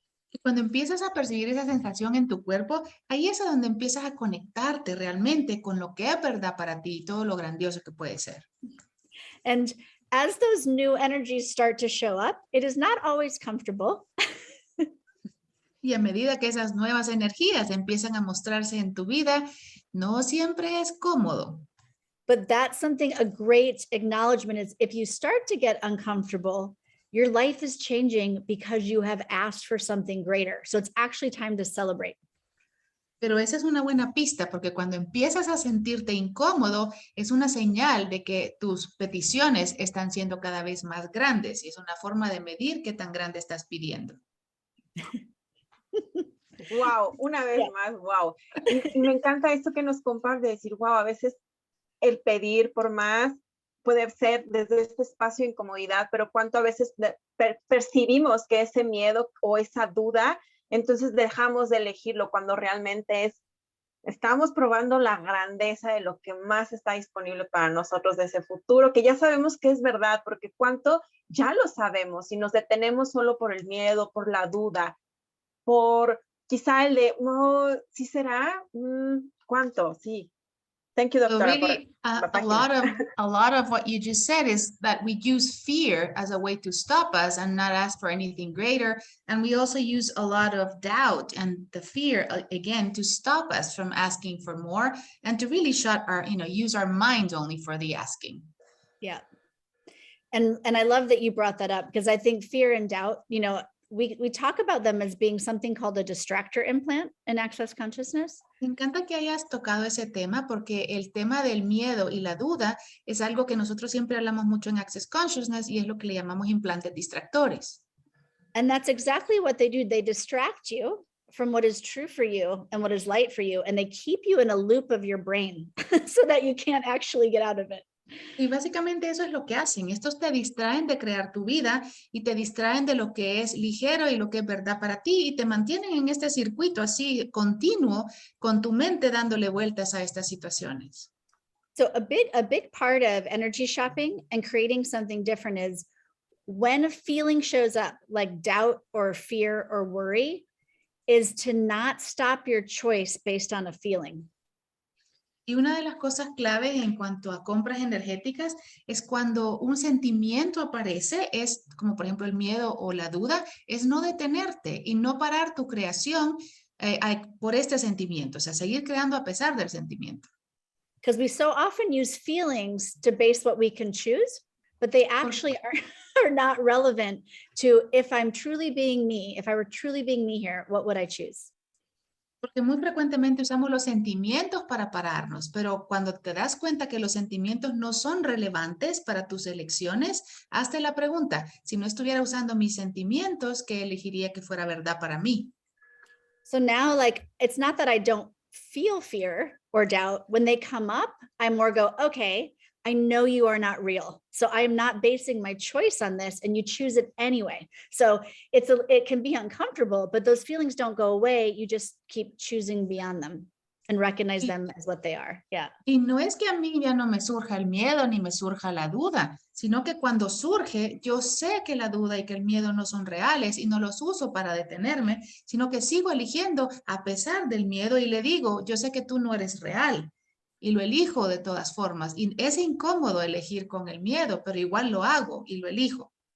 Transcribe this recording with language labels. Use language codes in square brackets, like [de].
[es] Y cuando empiezas a percibir esa sensación en tu cuerpo, ahí es a donde empiezas a conectarte realmente con lo que es verdad para ti y todo lo grandioso que puede ser. [en] And as those new energies start to show up, it is not always comfortable. [es] Y a medida que esas nuevas energías empiezan a mostrarse en tu vida, no siempre es cómodo. [en] But that's something, a great acknowledgement is if you start to get uncomfortable, your life is changing because you have asked for something greater. So it's actually time to celebrate. [es] Pero esa es una buena pista, porque cuando empiezas a sentirte incómodo, es una señal de que tus peticiones están siendo cada vez más grandes y es una forma de medir qué tan grande estás pidiendo. Wow, una vez más, wow. Y me encanta esto que nos comparte, decir, wow, a veces el pedir por más puede ser desde este espacio de incomodidad, pero cuánto a veces percibimos que ese miedo o esa duda entonces dejamos de elegirlo cuando realmente estamos probando la grandeza de lo que más está disponible para nosotros de ese futuro, que ya sabemos que es verdad, porque cuánto ya lo sabemos y nos detenemos solo por el miedo, por la duda, por quizá el de, no, ¿sí será? ¿Cuánto? Sí. [en] Thank you, So [es] doctora, por [en] really, [es] la [en] a [es] página. [en] lot of what you just said is that we use fear as a way to stop us and not ask for anything greater. And we also use a lot of doubt and the fear, again, to stop us from asking for more and to really use our mind only for the asking. Yeah. And I love that you brought that up, because I think fear and doubt, we talk about them as being something called a distractor implant in Access Consciousness. [es] Me encanta que hayas tocado ese tema, porque el tema del miedo y la duda es algo que nosotros siempre hablamos mucho en Access Consciousness y es lo que le llamamos implantes distractores. [en] And that's exactly what they do. They distract you from what is true for you and what is light for you. And they keep you in a loop of your brain so that you can't actually get out of it. [es] Y básicamente eso es lo que hacen. Estos te distraen de crear tu vida y te distraen de lo que es ligero y lo que es verdad para ti y te mantienen en este circuito así continuo con tu mente dándole vueltas a estas situaciones. [en] So a big part of energy shopping and creating something different is when a feeling shows up, like doubt or fear or worry, is to not stop your choice based on a feeling. [es] Y una de las cosas claves en cuanto a compras energéticas es cuando un sentimiento aparece, es como por ejemplo el miedo o la duda, es no detenerte y no parar tu creación por este sentimiento, o sea, seguir creando a pesar del sentimiento. [en] Because we so often use feelings to base what we can choose, but they actually are not relevant to if I'm truly being me, if I were truly being me here, what would I choose? [es] Porque muy frecuentemente usamos los sentimientos para pararnos, pero cuando te das cuenta que los sentimientos no son relevantes para tus elecciones, hazte la pregunta, si no estuviera usando mis sentimientos, ¿qué elegiría que fuera verdad para mí? [en] So now, like, it's not that I don't feel fear or doubt. When they come up, I more go, okay, I know you are not real. So I'm not basing my choice on this, and you choose it anyway. So it can be uncomfortable, but those feelings don't go away. You just keep choosing beyond them and recognize them as what they are. Yeah. [es] Y no es que a mí ya no me surja el miedo ni me surja la duda, sino que cuando surge, yo sé que la duda y que el miedo no son reales y no los uso para detenerme, sino que sigo eligiendo a pesar del miedo y le digo, yo sé que tú no eres real. Y lo elijo de todas formas. Y es incómodo elegir con el miedo, pero igual lo hago y lo elijo.